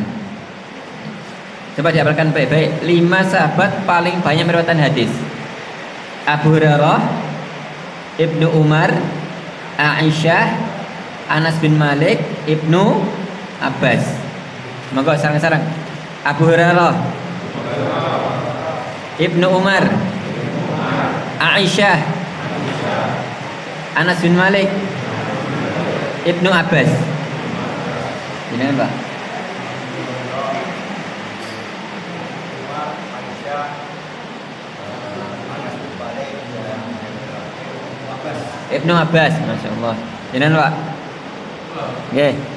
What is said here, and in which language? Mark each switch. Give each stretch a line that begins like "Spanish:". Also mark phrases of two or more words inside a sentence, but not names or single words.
Indonesian: Coba dihafalkan baik-baik. 5 sahabat paling banyak meriwayatkan hadis: Abu Hurairah, Ibnu Umar, Aisyah, Anas bin Malik, Ibnu Abbas.
Javanese: Monggo sareng-sareng.
Indonesian: Abu Hurairah, Ibnu Umar, Aisyah, Anas bin Malik, Ibnu Abbas. Ini Pak. Ibnu Abbas,
Arabic: ما شاء الله.
Indonesian: Jangan Pak. Oke.